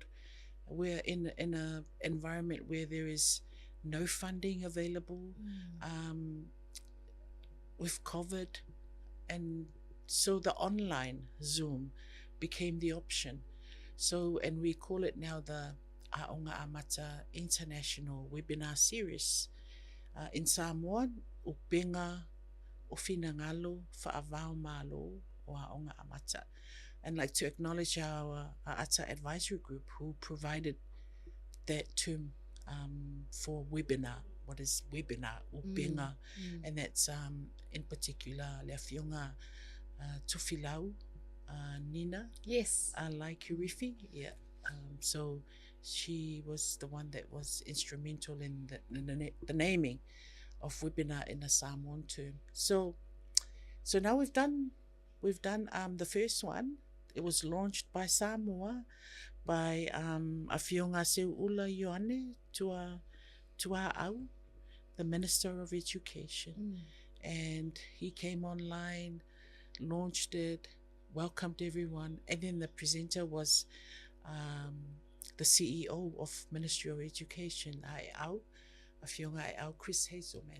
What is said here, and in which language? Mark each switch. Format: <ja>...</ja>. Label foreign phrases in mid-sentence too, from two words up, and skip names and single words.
<en>We're in an environment where there is no funding available with COVID, and so the online Zoom became the option. So, and we call it now the Aoga Amata International Webinar Series. In Samoan,</en> <sm>upenga ofinangalo fa'avao malo o Aoga Amata.</sm> <en>And like to acknowledge our AATA advisory group who provided that term for webinar. What is webinar? Upenga. And that's in particular Leafionga Tufilau, Nina. Yes. Laikurifi. Yeah. So she was the one that was instrumental in the naming of webinar in a Samoan term. So So now we've done the first one. It was launched by Samoa by a whionga seu ula Ioane Tua Au, the Minister of Education. And he came online, launched it, welcomed everyone, and then the presenter was the CEO of Ministry of Education, Ai Au, Chris Hazelman.</en>